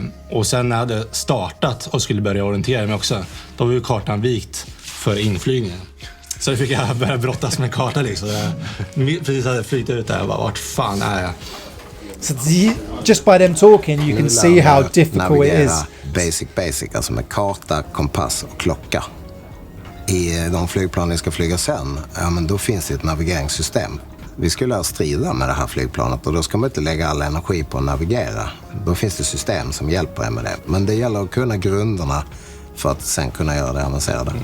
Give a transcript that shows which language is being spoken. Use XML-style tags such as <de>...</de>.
<sv>Och sen när jag hade startat och skulle börja orientera mig också, då var ju kartan vikt för inflygningen. Så fick jag börja brottas med kartan liksom. Jag precis hade flyttat ut där och bara, vart fan är jag?</sv> <en>So just by them talking you can see how difficult it is.</en> <sv>Basic, alltså med karta, kompass och klocka. I de flygplan ni ska flyga sen, men då finns det ett navigeringssystem. Vi skulle strida med det här flygplanet och då ska man inte lägga all energi på att navigera. Då finns det system som hjälper er med det. Men det gäller att kunna grunderna för att sen kunna göra det avancerade.</sv>